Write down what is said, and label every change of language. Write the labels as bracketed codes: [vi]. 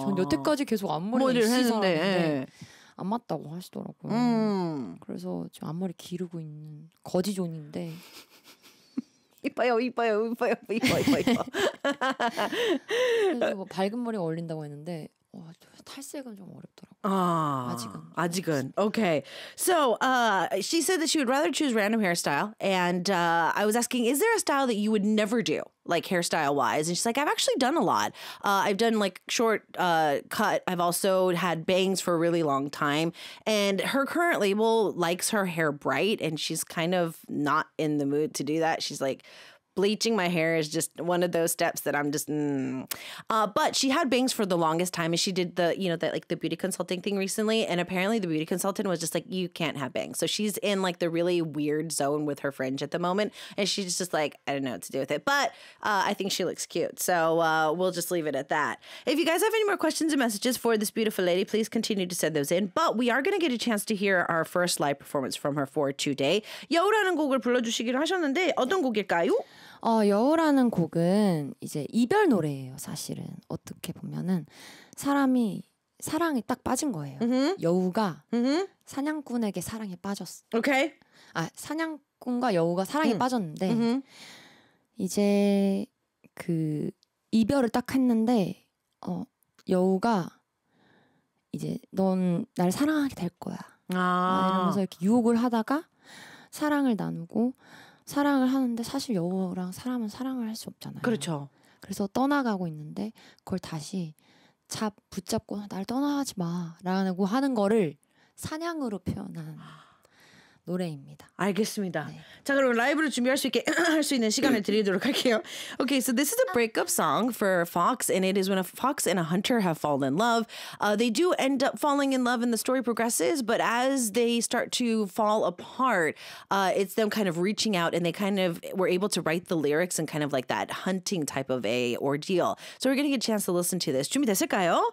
[ko] 전 여태까지 계속 앞머리를 했는데 안 맞다고 하시더라고요. 그래서 지금 앞머리 기르고 있는 거지 존인데 이뻐요 이뻐요 이뻐요 이뻐요 이뻐요. 그래서 뭐 밝은 머리가 어울린다고 했는데 탈색은 좀 어렵더라고요. 아직은. [en] Okay. So she said that she would rather choose random hairstyle. And I was asking, is there a style that you would never do, like hairstyle wise? And she's like, I've actually done a lot. I've done like short cut. I've also had bangs for a really long time. And her current label likes her hair bright. And she's kind of not in the mood to do that. She's like, bleaching my hair is just one of those steps that I'm just, but she had bangs for the longest time and she did the, you know, that like the beauty consulting thing recently. And apparently the beauty consultant was just like, you can't have bangs. So she's in like the really weird zone with her fringe at the moment. And she's just like, I don't know what to do with it, but I think she looks cute. So we'll just leave it at that. If you guys have any more questions and messages for this beautiful lady, please continue to send those in. But we are going to get a chance to hear our first live performance from her for today. [ko] 여우라는 곡을 불러주시기로 하셨는데 어떤 곡일까요? 여우라는 곡은 이제 이별 노래예요. 사실은 어떻게 보면은 사람이 사랑에 딱 빠진 거예요. Mm-hmm. 여우가 mm-hmm. 사냥꾼에게 사랑에 빠졌어. 오케이. [en] Okay. [ko] 아, 사냥꾼과 여우가 사랑에 빠졌는데 mm-hmm. 이제 그 이별을 딱 했는데 여우가 이제 넌 날 사랑하게 될 거야. 아. 이러면서 이렇게 유혹을 하다가 사랑을 나누고. 사랑을 하는데 사실 여우랑 사람은 사랑을 할 수 없잖아요. 그렇죠. 그래서 떠나가고 있는데 그걸 다시 붙잡고 날 떠나지 마라고 하는 거를 사냥으로 표현한 노래입니다. 알겠습니다. 네. 자 그럼 라이브로 준비할 수 있게 할 수 있는 시간을 드리도록 할게요. [en] Okay, so this is a breakup song for Fox, and it is when a fox and a hunter have fallen in love. They do end up falling in love, and the story progresses. But as they start to fall apart, it's them kind of reaching out, and they kind of were able to write the lyrics and kind of like that hunting type of a ordeal. So we're gonna get a chance to listen to this. [ko] 준비됐을까요?